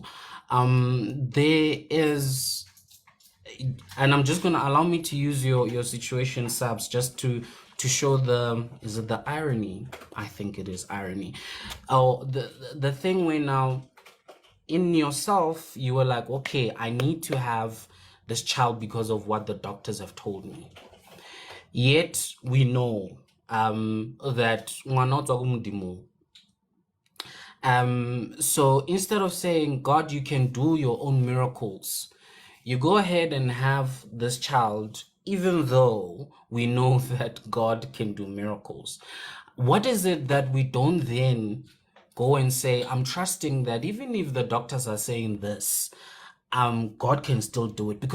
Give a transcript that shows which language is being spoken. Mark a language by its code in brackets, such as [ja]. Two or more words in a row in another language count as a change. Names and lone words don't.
[en] There is, and I'm just gonna allow me to use your situation, Sabs, just to show is it the irony? I think it is irony. Oh, the thing where now in yourself you were like, okay, I need to have this child because of what the doctors have told me. Yet we know that [tn] ngwana o tswa ko Modimo. [en] So instead of saying, God, you can do your own miracles, you go ahead and have this child, even though we know that God can do miracles. What is it that we don't then go and say, I'm trusting that even if the doctors are saying this, God can still do it?